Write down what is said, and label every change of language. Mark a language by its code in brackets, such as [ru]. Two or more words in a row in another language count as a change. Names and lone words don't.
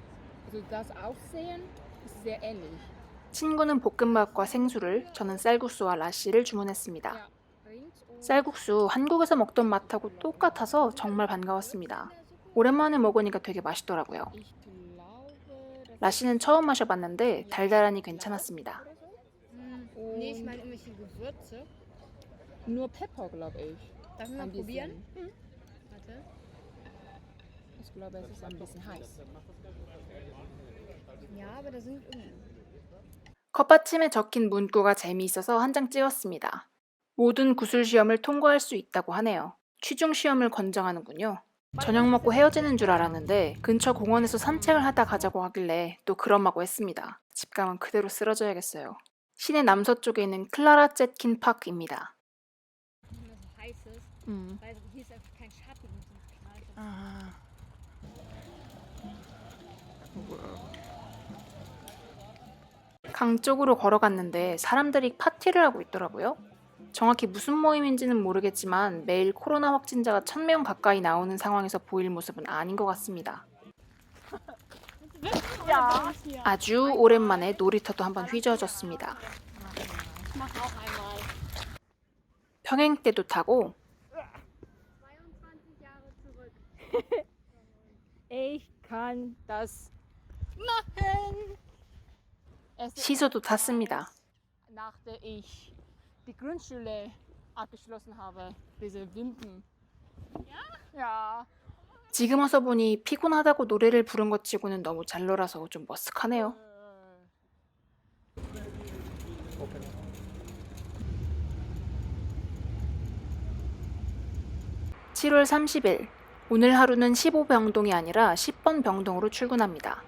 [ko] 친구는 볶음밥과 생수를, 저는 쌀국수와 라시를 주문했습니다. 쌀국수 한국에서 먹던 맛하고 똑같아서 정말 반가웠습니다. 오랜만에 먹으니까 되게 맛있더라고요. 라시는 처음 마셔봤는데 달달하니 괜찮았습니다. [de] Nee, ich meine irgendwelche Gewürze. Nur Pfeffer, glaube ich. Darf ich mal probieren? Warte. Ich glaube, es ist ein bisschen heiß. Ja, aber da sind [ko] 컵받침에 적힌 문구가 재미있어서 한 장 찍었습니다. 모든 구술 시험을 통과할 수 있다고 하네요. 취중 시험을 권장하는군요. 저녁 먹고 헤어지는 줄 알았는데 근처 공원에서 산책을 하다 가자고 하길래 또 그러마고 했습니다. 집 가면 그대로 쓰러져야겠어요. 시내 남서쪽에 있는 클라라 젯킨 파크입니다. [de] immer so heiß ist, weil hier ist einfach kein Schatten und so knallt das. Ah. [ko] 강 쪽으로 걸어갔는데 사람들이 파티를 하고 있더라고요. 정확히 무슨 모임인지는 모르겠지만 매일 코로나 확진자가 1000명 가까이 나오는 상황에서 보일 모습은 아닌 것 같습니다. 아주 오랜만에 놀이터도 한번 휘저어졌습니다. 평행 때도 타고 [de] 22 Jahre zurück. Ich kann das machen. [ko] 시소도 탔습니다. [de] Nachdem ich die Grundschule abgeschlossen habe, diese Winden. Ja? [ko] 지금 와서 보니 피곤하다고 노래를 부른 것 치고는 너무 잘 놀아서 좀 머쓱하네요. 7월 30일, 오늘 하루는 15병동이 아니라 10번 병동으로 출근합니다.